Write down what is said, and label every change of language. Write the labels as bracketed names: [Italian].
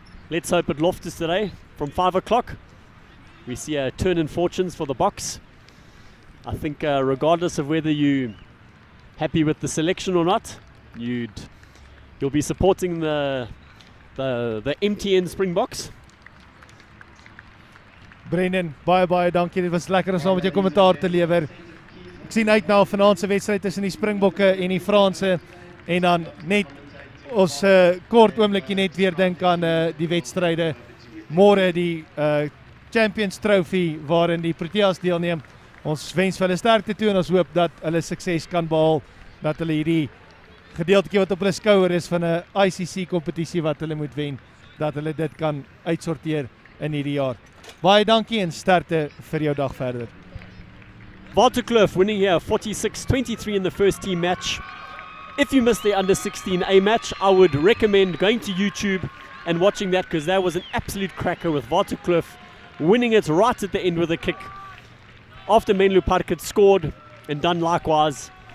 [English] Let's hope at Loftus today from 5 o'clock we see a turn in fortunes for the Boks. I think regardless of whether you're happy with the selection or not, you'll be supporting the MTN Springboks. [Afrikaans] Brendan, baie dankie. Dit was lekker om saam met jou kommentaar te lewer. Ek sien uit na vanaand se wedstryd tussen die Springbokke en die Franse, en dan net ons kort oombliekie net weer dink aan die wedstryde môre, die Champions Trophy waarin die Proteas deelneem. Ons wens vir hulle sterkte toe en ons hoop dat hulle sukses kan behaal, dat hulle hierdie gedeeltjie wat op hulle skouer is van 'n ICC kompetisie wat hulle moet wen, dat hulle dit kan uitsorteer in hierdie jaar. Baie dankie en sterkte vir jou dag verder. [English] Waterkloof winning here 46-23 in the first team match. If you missed the under 16A match, I would recommend going to YouTube and watching that, because that was an absolute cracker with Waterkloof winning it right at the end with a kick after Menlopark had scored and done likewise.